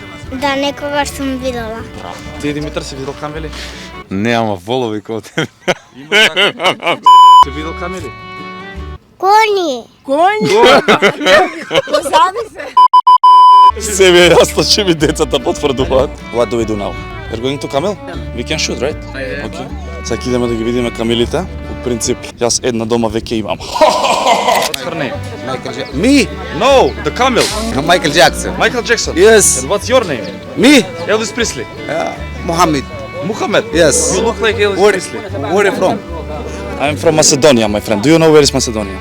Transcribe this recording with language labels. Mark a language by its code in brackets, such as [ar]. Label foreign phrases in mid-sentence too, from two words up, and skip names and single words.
[mk] Да, некогаш сум видела. Ти, Димитар, си видел камили? Не, ама волови као тебе. Си видел камили? Кони. Конј! Позади се! Се ми е јасно, че ми децата потврдуваат. [en] What do we do now? We're going to camel? We can shoot, right? Okay. [mk] Сега идеме да ги видиме камилите. По принцип, јас една дома веќе имам. [en] What's her name? Me? No, the camel. Michael Jackson. Michael Jackson. Yes. And what's your name? Me? Elvis Presley. Mohammed. Muhammad. Yes. You look like Elvis Where, Presley. where are you from? I'm from Macedonia, my friend. Do you know where is Macedonia?